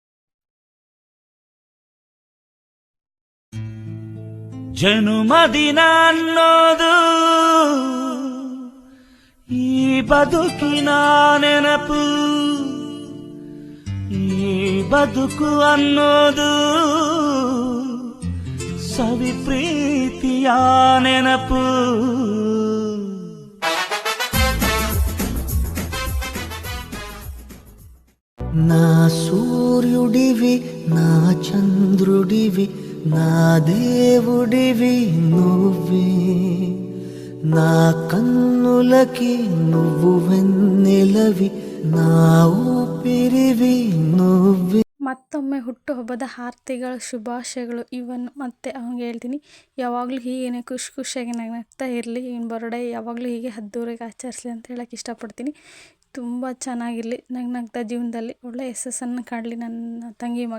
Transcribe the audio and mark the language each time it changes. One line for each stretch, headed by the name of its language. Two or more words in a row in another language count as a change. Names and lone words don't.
Kannada: ಜನುಮದಿನ ಅನ್ನೋದು ಈ ಬದುಕಿನ ನೆನಪು, ಈ ಬದುಕು ಅನ್ನೋದು ಸವಿ ಪ್ರೀತಿಯ ನೆನಪು.
Telugu: నా సూర్యుడివి, నా చంద్రుడివి, నా దేవుడివి నువ్వే, నా కన్నులకి నువ్వు వెన్నెలవి, నా ఊపిరివి నువ్వే.
Kannada: ಮತ್ತೊಮ್ಮೆ ಹುಟ್ಟುಹಬ್ಬದ ಆರತಿಗಳು, ಶುಭಾಶಯಗಳು. ಇವನ್ ಮತ್ತೆ ಅವ್ನಿಗೆ ಹೇಳ್ತೀನಿ, ಯಾವಾಗಲೂ ಹೀಗೇನೆ ಖುಷಿಯಾಗಿ ನಗ್ತಾ ಇರಲಿ. ಇವ್ನ ಬರ್ಡೇ ಯಾವಾಗಲೂ ಹೀಗೆ ಅದ್ದೂರಿಗೆ ಆಚರಿಸಲಿ ಅಂತ ಹೇಳೋಕ್ಕೆ ಇಷ್ಟಪಡ್ತೀನಿ. ತುಂಬ ಚೆನ್ನಾಗಿರಲಿ, ನಗ್ತಾ ಜೀವನದಲ್ಲಿ ಒಳ್ಳೆ ಯಶಸ್ಸನ್ನು ಕಾಡಲಿ ನನ್ನ ತಂಗಿ ಮಗ.